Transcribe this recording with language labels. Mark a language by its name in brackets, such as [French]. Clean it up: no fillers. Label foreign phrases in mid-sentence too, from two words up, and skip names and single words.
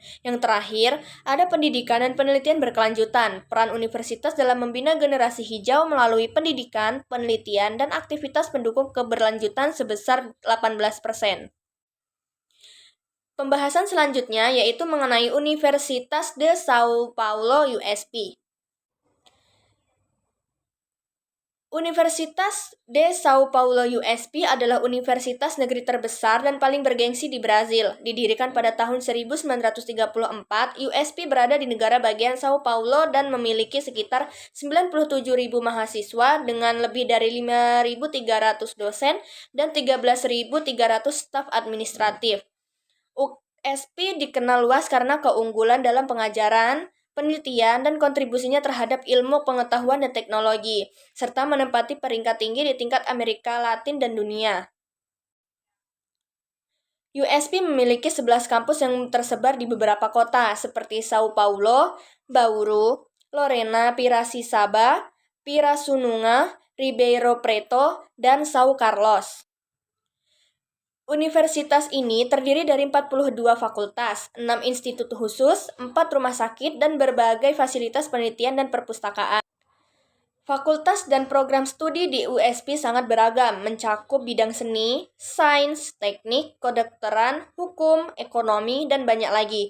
[Indonesian] Yang terakhir, ada pendidikan dan penelitian berkelanjutan, peran universitas dalam membina generasi hijau melalui pendidikan, penelitian, dan aktivitas pendukung keberlanjutan sebesar 18%. Pembahasan selanjutnya yaitu mengenai Universitas de São Paulo USP. Universitas de São Paulo USP adalah universitas negeri terbesar dan paling bergengsi di Brazil. Didirikan pada tahun 1934, USP berada di negara bagian São Paulo dan memiliki sekitar 97.000 mahasiswa dengan lebih dari 5.300 dosen dan 13.300 staf administratif. USP dikenal luas karena keunggulan dalam pengajaran, penelitian, dan kontribusinya terhadap ilmu pengetahuan dan teknologi, serta menempati peringkat tinggi di tingkat Amerika Latin dan dunia. USP memiliki 11 kampus yang tersebar di beberapa kota, seperti São Paulo, Bauru, Lorena, Piracicaba, Pirassununga, Ribeirão Preto, dan São Carlos. Universitas ini terdiri dari 42 fakultas, 6 institut khusus, 4 rumah sakit, dan berbagai fasilitas penelitian dan perpustakaan. Fakultas dan program studi di USP sangat beragam, mencakup bidang seni, sains, teknik, kedokteran, hukum, ekonomi, dan banyak lagi.